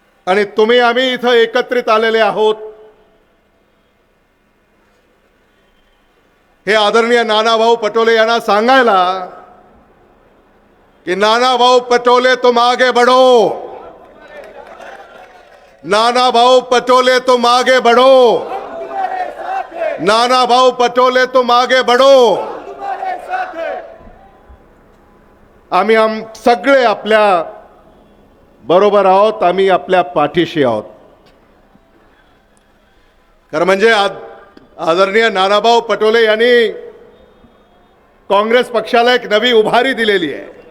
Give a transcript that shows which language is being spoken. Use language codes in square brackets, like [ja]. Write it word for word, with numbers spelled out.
[mr] आणि तुम्ही आम्ही इथं एकत्रित आलेले आहोत हे आदरणीय नानाभाऊ पटोले यांना सांगायला की नानाभाऊ पटोले [hi] तुम आगे बढो, नाना भाऊ पटोले तुम आगे बढ़ो, नाना भाऊ पटोले तुम आगे बढ़ो. [mr] आम्ही आम सगळे आपल्या बरोबर आहोत, आम्ही आपल्या पाठीशी आहोत. खरं म्हणजे आ- आदरणीय नानाभाऊ पटोले यांनी काँग्रेस पक्षाला एक नवी उभारी दिलेली आहे.